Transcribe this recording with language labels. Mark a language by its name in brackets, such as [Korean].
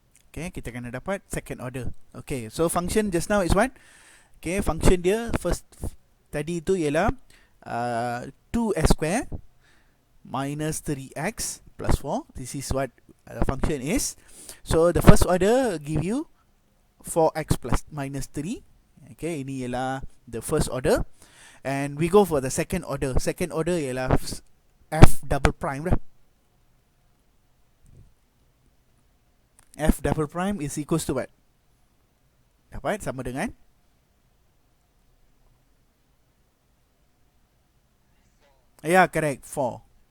[English] Okay, [Malay] kita kena dapat [English] second order. Okay, so function just now is what? [Malay] Okay, function dia first tadi itu ialah 2s square minus 3x plus 4. [English] This is what the function is. So the first order give you 4x plus minus 3. [Malay] Okay, ini ialah the first order. [English] And we go for the second order. Second order ialah f double prime dah. F double prime is equals to what? [Malay] Dapat sama dengan [English] correct, 4.